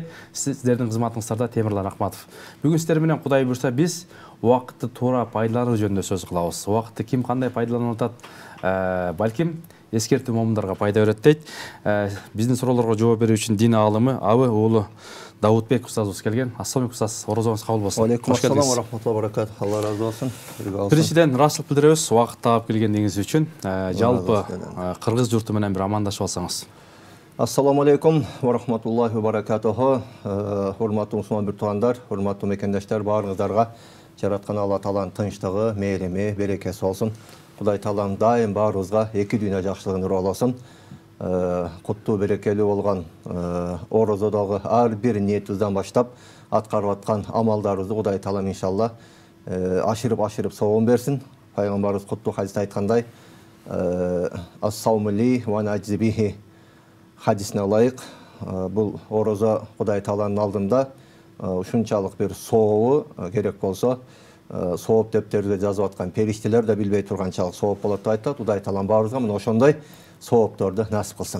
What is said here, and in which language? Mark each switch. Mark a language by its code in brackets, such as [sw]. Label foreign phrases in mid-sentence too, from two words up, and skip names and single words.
[ky] Сиздердин кызматыңыздарда Темирлан Акматов. Бүгүн сиздер менен Кудай буйрса биз убакытты туура пайдалануу жөнүндө сөз кылабыз. Убакытты ким кандай пайдаланып атат, балким эскертүү момундарга пайда берет дейт. Биздин суроолорго жооп берүү үчүн дин аалымы Абы уулу Даутбек устазыбыз келген. [ar] السلام عليكم [ky] устаз, орозоңуз кабыл болсун. [ar] عليكم السلام ورحمة الله وبركاته. [ky] Алла разы болсун. Биринчиден ыраазычылык билдиребиз убакыт таап келгениңиз үчүн. Жалпы кыргыз журту менен бир амандашып алсаңыз. [ar] السلام عليكم ورحمة الله وبركاته. [ky] Урматтуу мусулман бир туугандар, урматтуу мекендаштар, баарыңыздарга жараткан Алла Тааланын тынчтыгы, мээрими, берекеси болсун. Кудай Таалам дайым баарыбызга эки дүйнө жакшылыгын ырааласын. Куттуу берекелүү болгон орозодогу ар бир ниетибизден баштап аткарып аткан амалдарыбызды Кудай Таалам иншалла ашырып соогун берсин. Пайгамбарыбыз куттуу хадисте айткандай, [ar] الصوم لي وأنا أجزي به [ky] хадисине ылайык бул орозо Кудай Тааланын алдында ушунчалык бир сообу керек болсо сооп дептерге жазып аткан периштелер да билбей турганчалык сооп болот деп айтат. Кудай Таалам баарыбызга мына ошондой соопторду насип кылсын.